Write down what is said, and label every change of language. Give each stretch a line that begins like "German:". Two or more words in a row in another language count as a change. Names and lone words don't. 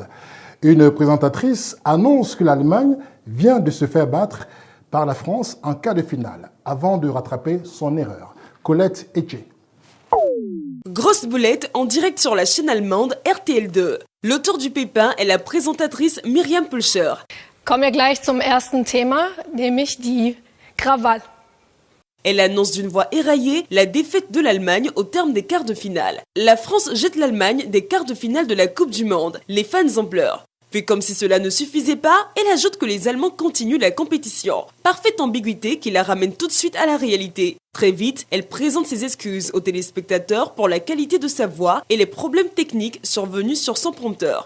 French: Une présentatrice annonce que l'Allemagne vient de se faire battre par la France en quart de finale, avant de rattraper son erreur. Colette Etche. Grosse boulette en direct sur la chaîne allemande RTL2. L'auteur du pépin est la présentatrice Myriam Pulcher.
German: Kommen wir gleich zum ersten Thema, nämlich die Krawall.
French: Elle annonce d'une voix éraillée la défaite de l'Allemagne au terme des quarts de finale. La France jette l'Allemagne des quarts de finale de la Coupe du Monde. Les fans en pleurent. Fait comme si cela ne suffisait pas, elle ajoute que les Allemands continuent la compétition. Parfaite ambiguïté qui la ramène tout de suite à la réalité. Très vite, elle présente ses excuses aux téléspectateurs pour la qualité de sa voix et les problèmes techniques survenus sur son prompteur.